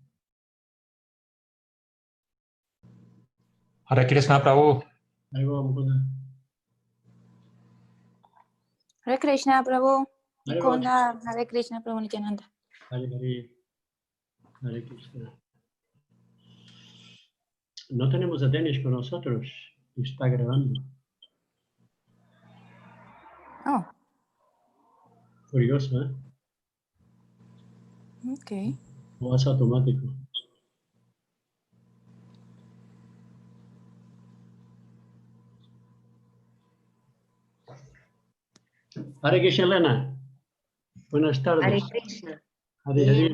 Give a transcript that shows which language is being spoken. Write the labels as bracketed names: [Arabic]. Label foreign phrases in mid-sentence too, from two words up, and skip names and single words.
[Spanish] Hare Krishna, Prabhu. Hare Mukunda. Hare Krishna, Prabhu. Hare Mukunda, Hare Krishna, Prabhu Nityananda. Hare Hare. Hare Krishna. No tenemos a Denis con nosotros. Está grabando. Oh, Curioso, ¿eh? ok. O es automático. Hare Krishna, Elena. Buenas tardes. Hare Krishna. Hare Bien,